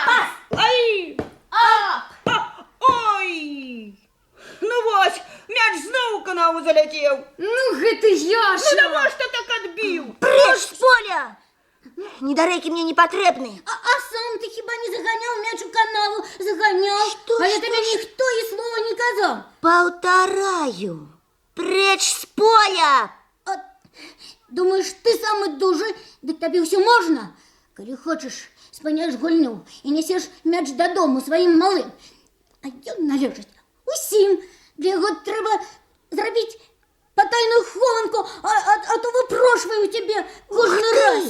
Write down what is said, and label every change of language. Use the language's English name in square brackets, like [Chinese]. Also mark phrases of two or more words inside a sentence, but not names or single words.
[Belarusian] Пас! Ай! Ой! Ну вось, мяч зноў у канаву заляцеў. Ну, гэта Яша! Ну навошта так адбіў? Прэч з поля! Недарэкі мне не патрэбны. А сам ты хіба не заганял мяч у канаву? Заганял. [Russian] Что, а я что, тебе никто и слова не казал. [Belarusian] Паўтараю. Прэч з поля! А, [Russian] думаешь, ты самый [Belarusian] дужы? Дык табе ўсё можна? Калі хочаш, спыняеш гульню і несеш мяч дадому сваім малым. А ён належыць усім. Для яго трэба зрабіць патайную хованку, а то выпрошваю тебе кожны раз.